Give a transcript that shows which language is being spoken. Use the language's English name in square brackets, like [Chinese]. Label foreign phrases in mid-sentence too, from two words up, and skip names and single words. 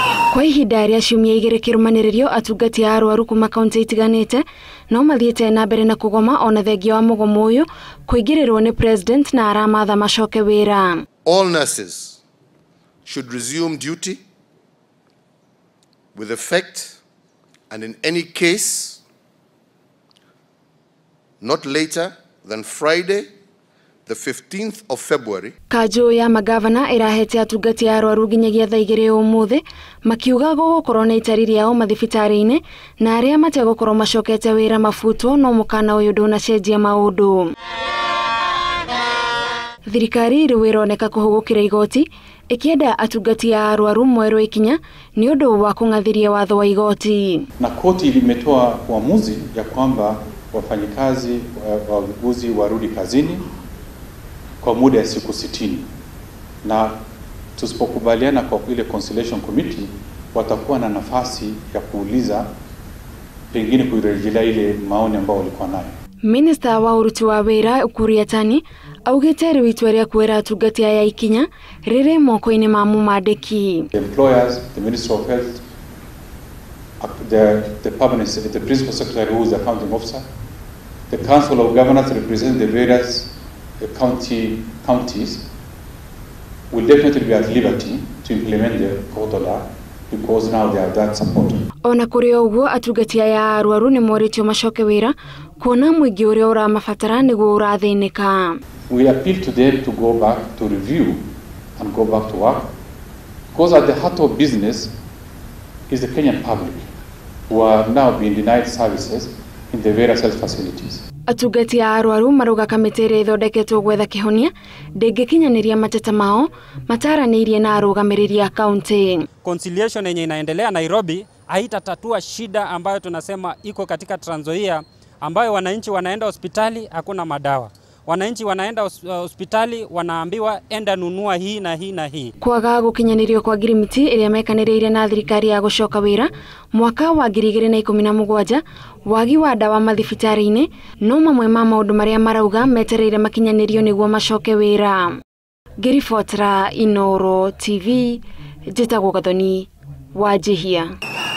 [Kikuyu] Kwa ihinda rĩa ciumia igĩrĩ kĩrũmanĩrĩrio atungati a arwaru kuma kaunti itiganĩte no mathiĩte na mbere na kũgoma ona thengia wa mũgomo ũyũ kũingĩrĩrwo nĩ president na aramatha macoke wĩra. [English] All nurses should resume duty with effect and in any case not later than Friday the 15th of February. [Kikuyu] Kanjũ ya magavana ĩrahete atungati a arwaru nginyagia thaa igĩrĩ ũmũthĩ makiuga gũgũkorwo na itari rĩao mathibitarĩ-inĩ na arĩa mategũkorwo macokete wĩra mabutwo no mũkana ũyũ ndũnacenjia maũndũ. Thirikari rĩu ĩroneka kũhũgũkĩra igoti ĩkĩenda atungati a arwaru mwerũ ikinya nĩ ũndũ wa kũng'athiria watho wa igoti. [Swahili] Na koti limetoa uamuzi ya kwamba wafanyikazi wauguzi warudi kazini kwa muda ya siku 60 na tusipokubaliana kwa ile [English] conciliation committee [Swahili] watakuwa na nafasi ya kuuliza pengine kurejelea ile maoni ambayo walikuwa nayo. [Kikuyu] Minister wa uruti wa wĩra Ukur Yatani augĩte rĩu itua rĩa kuoera atungati aya ikinya rĩrĩ moko-inĩ ma mũmandĩki. [English] The employers, the Minister of Health, the Principal Secretary who is the accounting officer, the Council of Governors representing the various counties will definitely be at liberty to implement the court order because now they have that support. [Kikuyu] Ona kũrĩ ũguo atungati aya a arwaru nĩ morĩtio macoke wĩra kuona mũingĩ ũrĩa ũramabatara nĩguo ũrathĩnĩka. [English] We appeal to them to go back to review and go back to work because at the heart of business is the Kenyan public who are now being denied services in the various health facilities. [Kikuyu] Atungati a arwaru maruga kamĩtĩ ĩrĩa ĩthondeketwo gwetha kĩhonia ndĩngĩkinyanĩria mateta mao mataranĩirie na arũgamĩrĩri a kaunti. [Swahili] Conciliation yenye inaendelea Nairobi haitatatua shida ambayo tunasema iko katika Trans Nzoia ambayo wananchi wanaenda hospitali hakuna madawa. Wananchi wanaenda hospitali wanaambiwa enda nunua hii na hii na hii. [Kikuyu] Kwaga gũkinyanĩrio kwa ngirimiti ĩrĩa mekanĩrĩire na thirikari ya gũcoka wĩra mwaka wa 2017 wagi wa ndawa mathibitarĩ-inĩ no mamwe ma maũndũ marĩa marauga metereire makinyanĩrio nĩguo macoke wĩra. Ngĩribotera Inooro TV njĩtagwo Gathoni Wanjihia.